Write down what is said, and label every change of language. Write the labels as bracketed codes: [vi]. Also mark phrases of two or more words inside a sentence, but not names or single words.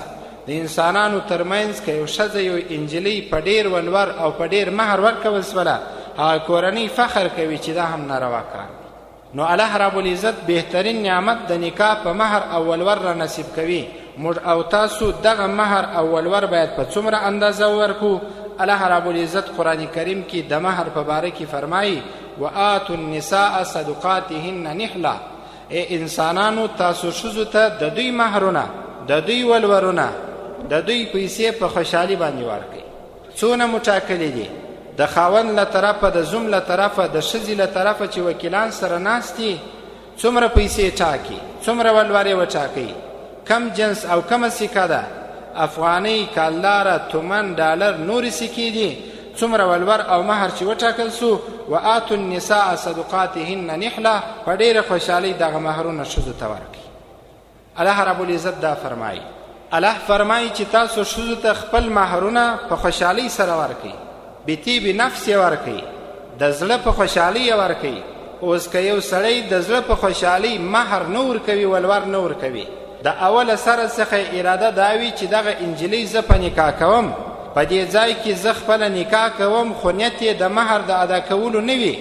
[ps] د انسانانو ترمنځ که یو ښځه یو انجلۍ په ډېر ولور او په ډېر مهر ورکول سوله، هغه کورنۍ فخر کوي چې دا هم ناروا کار دی. نو الله [ar] رب العزت [ps] بهترین نعمت د نکاح په مهر او ولور را نصیب کوي. موږ او تاسو دغه مهر او ولور باید په څومره اندازه ورکو. الله [ar] رب العزت [ps] قرآن کریم کې د مهر په باره کې فرمایي [ar] وآتوا النساء صدقاتهن نحلة. [ps] انسانانو تاسو ښځو ته د دوی مهرونه د دوی ولورونه د دوی پیسې په خوشحالي باندې ورکړي. څونه مو ټاکلي دي د خاوند له طرفه، د زوم له طرفه، د ښځې له طرفه چې وکیلان سره ناست دي، څومره پیسې ټاکي، څومره ولورې وټاکئ، کم جنس او کمه سکه ده، افغانۍ، کالداره، تومن، ډالر، نورې سکې دي، څومره ولور او مهر چې وټاکل سو. [ar] وآتوا النساء صدقاتهن نحله، [ps] په ډېره خوشحالۍ دغه مهرونه ښځو ته ورکړي. الله [ar] رب العزت [ps] دا فرمایي. الله فرمایي چې تاسو ښځو ته خپل مهرونه په خوشحالۍ سره ورکړئ، [ar] بطیب نفس [ps] یې ورکړئ، د زړه په خوشحالۍ یې ورکړئ. اوس که یو سړی د زړه په خوشحالۍ مهر نه ورکوي، ولور نه ورکوي، د اوله سره څخه اراده دا وي چې دغه انجلۍ زه په نکاح کوم، په دې ځای کې زه خپله نکاح کوم، خو نیت یې د مهر د ادا کولو نه وي.